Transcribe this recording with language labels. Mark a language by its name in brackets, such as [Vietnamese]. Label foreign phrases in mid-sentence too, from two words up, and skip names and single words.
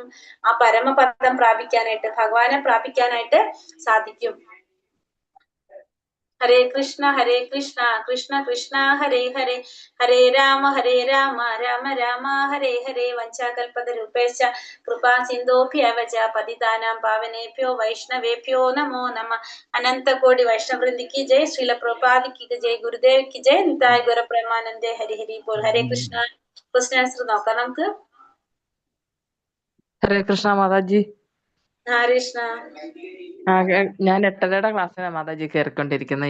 [Malayalam] ആ പരമപദം പ്രാപിക്കാനായിട്ട്, ഭഗവാനെ പ്രാപിക്കാനായിട്ട് സാധിക്കും. [Sanskrit] ഹരേ കൃഷ്ണ കൃഷ്ണ കൃഷ്ണ ഹരേ ഹരേ, ഹരേ രാമ രാമ രാമ ഹരേ ഹരേ. വഞ്ചാകൽപതരൂപേശ്ച കൃപാ സിന്ധോഭ്യവച പതിതാനാം പാവനേഭ്യോ വൈഷ്ണവേഭ്യോ നമോ നമ. [Malayalam] അനന്തകോടി വൈഷ്ണവൃന്ദിക്ക് ജയ്. ശ്രീല പ്രഭുപാദിക്ക് ജയ്. ഗുരുദേവിക്ക് ജയ്. [Bangla] নিতাই গুরু প্রেমানন্দে হরি হরি বোল. [Sanskrit] ഹരേ കൃഷ്ണ. [English] question answer [Malayalam] നോക്കാം നമുക്ക്. [Sanskrit] ഹരേ കൃഷ്ണ മാതാജി. ഹരേ കൃഷ്ണ. [Malayalam] ഞാൻ 8:30 ക്ലാസ്സിലാണ് മാതാജി കയറിക്കൊണ്ടിരിക്കുന്നത്.